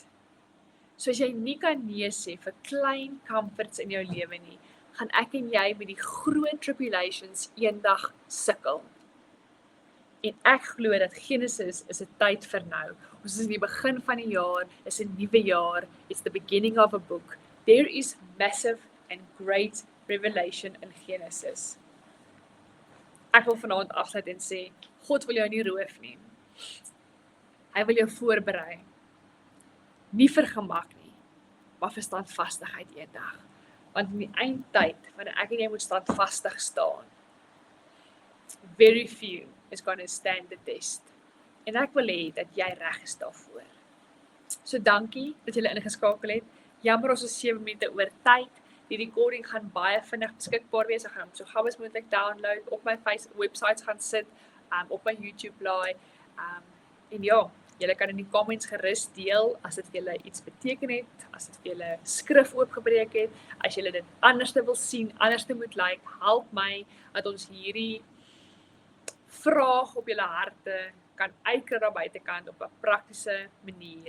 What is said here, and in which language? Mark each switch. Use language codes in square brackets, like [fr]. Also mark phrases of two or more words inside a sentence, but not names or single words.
[af] So as jy nie kan nee sê vir klein comforts in jou lewe nie, gaan ek en jy met die groot tribulations eendag sukkel. En ek glo dat Genesis is 'n tyd vir nou. Ons is in die begin van die jaar, is 'n nuwe jaar, [en] it's the beginning of a book. There is massive and great revelation in Genesis. [af] Ek wil vanaand afsluit en sê, God wil jou nie roof nie. Hy wil jou voorberei. Nie vir gemak nie, maar vir standvastigheid eendag. Want in die eindtyd, wanneer ek en jy moet standvastig staan, [en] very few is going to stand the test. [af] En ek wil hê dat jy reg is daarvoor. So dankie dat julle ingeskakel het. Jammer ons is 7 minute oor tyd. Die recording gaan baie vinnig beskikbaar wees. Ek gaan hom so gou as moontlik download, op my websites gaan sit, op my YouTube laai. En ja, julle kan in die comments gerus deel as dit vir julle iets beteken het, as dit vir julle skrif oopgebreek het, as julle dit anderste wil sien, anderste moet like, help my dat ons hierdie vraag op julle harte kan uitkry daar buitekant op 'n praktiese manier.